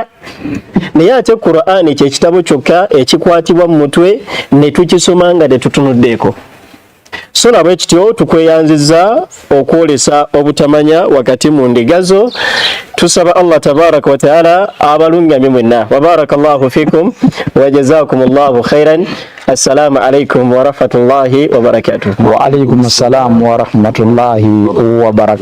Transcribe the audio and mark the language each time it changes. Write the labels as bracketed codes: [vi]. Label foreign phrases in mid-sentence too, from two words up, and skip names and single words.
[lg] Naye ate Qur'ani kyekitabo kyokka ekikwatibwa mu mutwe ne tukisoma nga tetutunuddeeko. So nabwe kityo tukweyanziza okwolesa obutamanya wakati mu ndigazo. Tusaba Allah [ar] تبارك وتعالى [lg] abalungamye mwenna. [ar] وبارك الله فيكم وجزاكم الله خيرا. السلام عليكم ورحمة الله وبركاته. وعليكم السلام ورحمة الله وبركاته.